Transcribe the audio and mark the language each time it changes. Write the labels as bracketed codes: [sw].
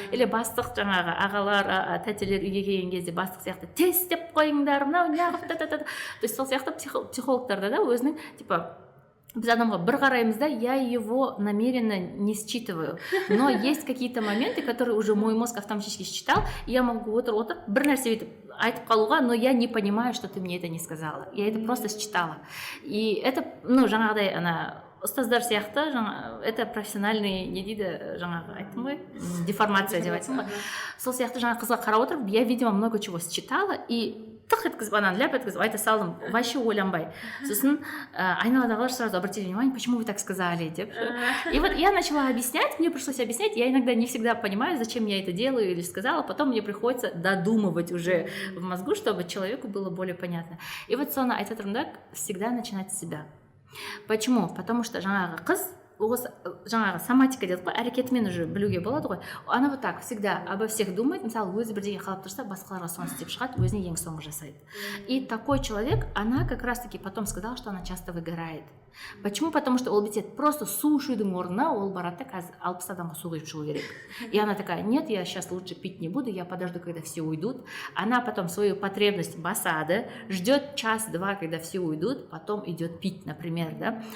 [kk] Или бастық жаңағы ағалар, тәтелер үйге келген кезде бастық сияқты тез істеп қойыңдар, мынау неғып, то есть сол сияқты психологтарда да өзінің, типа, біз адамға бір қараймыз да, [ru] я его намеренно не считываю, но есть какие-то моменты, которые уже мой мозг автоматически считал, и я могу [kk] отырып бір нәрсе айтып қалуға, [ru] но я не понимаю, что ты мне это не сказала, я это просто считала. [kk] И это, ну, жаңағыдай, ана ұстаздар сияқты, [ru] это профессиональный, [kk] не дейді, жаңағы айттым ғой, деформация деп айтсың ғой. Сол сияқты жаңа қызға қарап отырып, [ru] я, видимо, много чего считала, [kk] и тық еткізіп, ананы ляп еткізіп айта салдым, вообще ойланбай. Сосын айналадағылар [ru] сразу обратили внимание, почему вы так сказали, деп. И вот я начала объяснять, мне пришлось объяснять, я иногда не всегда понимаю, зачем я это делаю или сказала, потом мне приходится додумывать уже в мозгу, чтобы человеку было более понятно. И вот [kk] соны айтып тұрмын да, [ru] всегда начинать с себя. Почему? [kk] Потому что жаңағы қыз, жаңағы соматика деді ғой, әрекетімен уже білуге болады ғой. [ru] Она вот так всегда обо всех думает, [kk] мысалы, өзі бірдеңе қалап тұрса, басқаларға соны істеп шығады, өзіне ең соңғы жасайды. [ru] И такой человек, она как раз-таки потом сказала, что она часто выгорает. Почему? Потому что [kk] ол бетет просто су ішудің орнына ол барады да, қазір 60 адамға су құйып шығу керек. [ru] И она такая, нет, я сейчас лучше пить не буду, я подожду, когда все уйдут. Она потом свою потребность [kk] басады, [ru] ждет час-два, когда все уйдут, потом идет пить, например, да.